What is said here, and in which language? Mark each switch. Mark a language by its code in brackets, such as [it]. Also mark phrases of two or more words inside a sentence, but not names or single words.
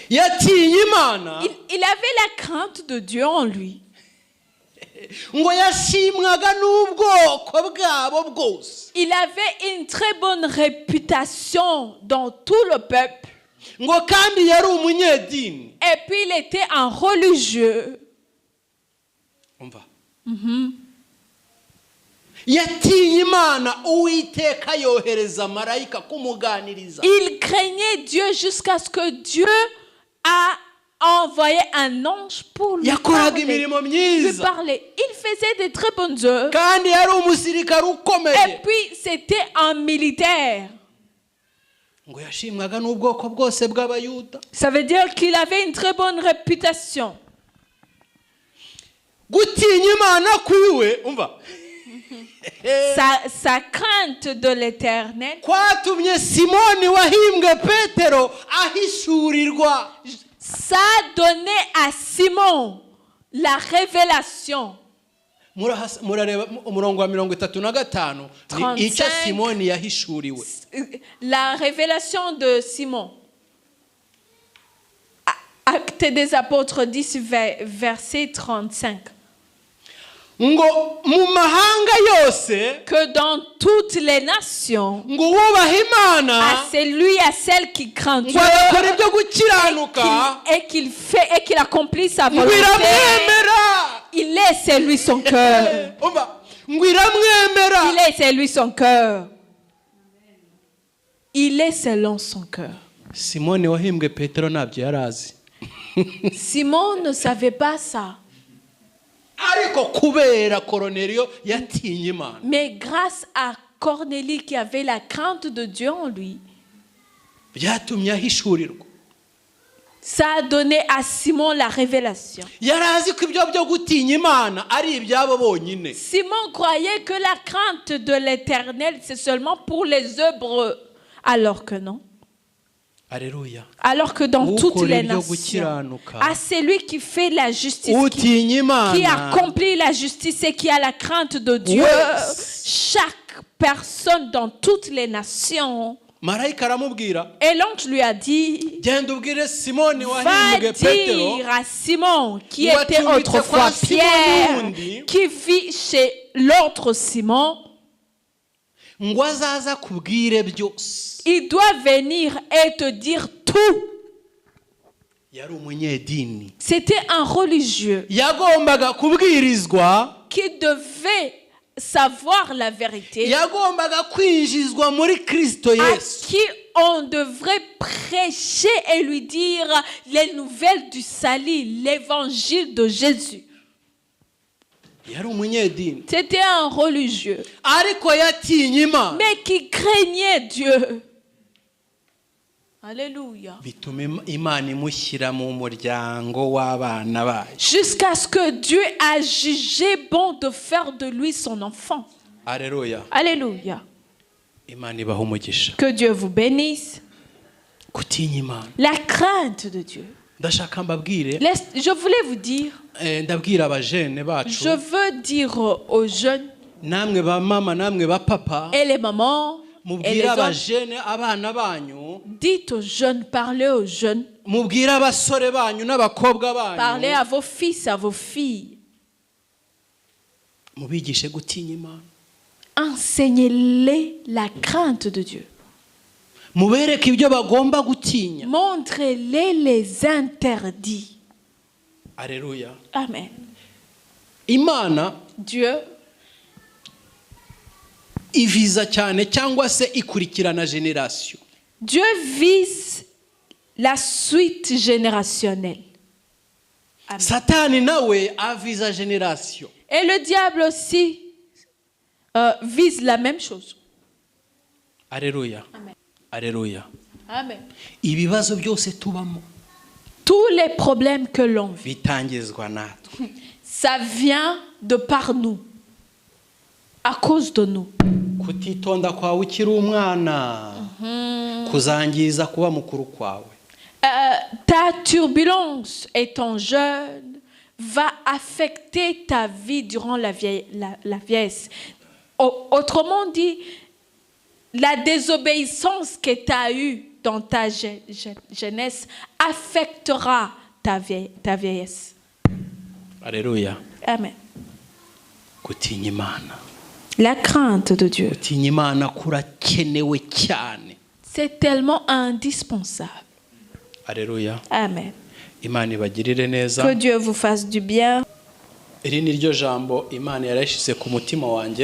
[rw] Yatinye Imana. [fr] Il avait la crainte de Dieu en lui. [rw] Ngo yashimwaga n'ubwoko bwabo bwose. [fr] Il avait une très bonne réputation dans tout le peuple. [rw] Ngo kandi yari umunyedini. [fr] Et puis il était un religieux. [rw] Umva. Yatinye Imana Uwiteka yohereza marayika kumuganiriza. [fr] Il craignait Dieu jusqu'à ce que Dieu a envoyé un ange pour lui [rw] Yakoraga [fr] parler. [rw] imirimo myiza. [fr] Il faisait de très bonnes œuvres. [rw] Kandi yari umusirikare [fr] Et [rw] ukomeye. [fr] puis c'était un militaire. [rw] Ngo yashimwaga n'ubwoko bwose bw'Abayuda. [fr] Ça veut dire qu'il avait une très bonne réputation. [rw] Gutinya Imana kwiwe umva. [fr] Sa crainte de l'Éternel, [rw] Kwatumye Simoni wahimbwe Petero ahishurirwa. [fr] ça a donné à Simon la révélation. [rw] Murareba umurongo wa 35 ni icyo Simoni yahishuriwe. [fr] La révélation de Simon. Acte des apôtres 10, verset 35. [rw] ngo mu mahanga yose [fr] que dans toutes les nations, [rw] ngo wubaha imana [fr] à celui, à celle qui craint Dieu, [rw] ngo agakora ibyo gukiranuka [fr] et qu'il accomplit sa [rw] ngo [fr] volonté, [rw] iramwemera. [fr] il laisse en lui son cœur. [rw] Umva, ngo iramwemera. [fr] Il laisse en lui son cœur. Il est selon son cœur. [rw] Simoni wahimbwe Petero ntabyo yari azi. [fr] Simon ne savait pas ça. [rw] Ariko kubera Koroneliyo yatinye Imana, [fr] Mais grâce à Cornélie qui avait la crainte de Dieu en lui, [rw] byatumye ahishurirwa. [fr] ça a donné à Simon la révélation. [rw] Yari azi ko ibyo byo gutinya Imana ari ibyabo bonyine. [fr] Simon croyait que la crainte de l'Éternel, c'est seulement pour les œuvres, alors que non. Alléluia. Alors que dans toutes les [rw] Ukora ibyo [fr] nations, [rw] gukiranuka, [fr] à celui qui fait la justice, [rw] utinya [fr] qui [rw] Imana, [fr] accomplit la justice et qui a la crainte de Dieu, Yes. chaque personne dans toutes les nations. [rw] marayika aramubwira, [fr] Et l'ange lui a dit, [rw] genda ubwire Simoni [fr] va [rw] wahimbwe Petero [fr] dire à Simon, qui Ou était [rw] atumbitse [fr] autrefois [rw] kwa Simoni [fr] Pierre, [rw] wundi, [fr] qui vit chez l'autre Simon, [rw] ngo azaza kubwire byose. [fr] il doit venir et te dire tout. [rw] Yari umunyedini, [fr] C'était un religieux [rw] yagombaga kubwirizwa, [fr] qui devait savoir la vérité, [rw] yagombaga kwinjizwa muri Kristo [fr] à [rw] Yesu. [fr] qui on devrait prêcher et lui dire les nouvelles du salut, l'évangile de Jésus. [rw] Yari umunyedini [fr] C'était un religieux, [rw] ariko yatinye Imana, [fr] mais qui craignait Dieu. Alléluia. [rw] bituma Imana imushyira mu muryango w'abana bayo. [fr] Jusqu'à ce que Dieu a jugé bon de faire de lui son enfant. Alléluia. Alléluia. [rw] Imana ibaha umugisha. [fr] Que Dieu vous bénisse. [rw] Gutinya Imana, [fr] La crainte de Dieu. [rw] ndashaka mbabwire, [fr] Je voulais vous dire, [rw] ndabwira abajene bacu, [fr] je veux dire aux jeunes [rw] namwe ba mama namwe ba papa, [fr] et les mamans et les [rw] mubwire [fr] hommes, [rw] abajene abana banyu, [fr] dites aux jeunes, parlez aux jeunes, [rw] mubwire abasore banyu n'abakobwa [fr] parlez [rw] banyu, [fr] à vos fils, à vos filles. [rw] mubigishe gutinya Imana, [fr] Enseignez-les la crainte de Dieu. [rw] mubereke ibyo bagomba gutinya. [fr] Montrez-les les interdits. Alléluia. Amen. [rw] Imana [fr] Dieu [rw] iviza cyane cyangwa se ikurikirana generation. [fr] Dieu vise la suite générationnelle. Amen. [rw] Satani nawe aviza generation. [fr] Et le diable aussi vise la même chose. Alléluia. Amen. Alléluia. Amen. [rw] Ibibazo byose tubamo [fr] Tous les problèmes que l'on vit, [rw] bitangizwa natwe. [fr] ça vient de par nous, à cause de nous. [rw] Kutitonda kwawe ukiri umwana kuzangiza kuba mukuru kwawe. [fr] Ta turbulence étant jeune va affecter ta vie durant la vieillesse. Autrement dit, la désobéissance que tu as eue dans ta jeunesse affectera ta vieillesse. Alléluia. Amen. [rw] Gutinya Imana. [fr] La crainte de Dieu, [rw] Gutinya Imana kurakenewe cyane. [fr] c'est tellement indispensable. Alléluia. Amen. [rw] Imana ibagirire neza. [fr] Que Dieu vous fasse du bien. [rw] Iri ni ryo jambo Imana yarashyize ku mutima wanjye.